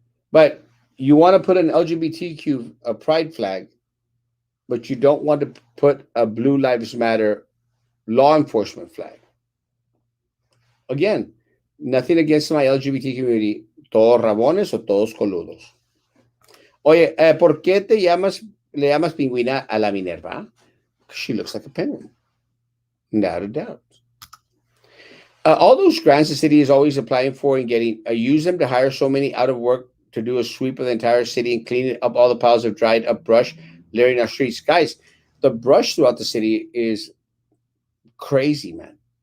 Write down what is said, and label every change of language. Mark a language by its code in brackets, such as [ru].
[en] But you want to put an LGBTQ a pride flag, but you don't want to put a Blue Lives Matter law enforcement flag. Again, nothing against my LGBT community. [es] Todos rabones o todos coludos. Oye, ¿por qué le llamas pingüina a la Minerva? [en] She looks like a penguin. Without a doubt. All those grants the city is always applying for and getting, use them to hire so many out of work to do a sweep of the entire city and clean up all the piles of dried up brush littering our streets. Guys, the brush throughout the city is crazy, man.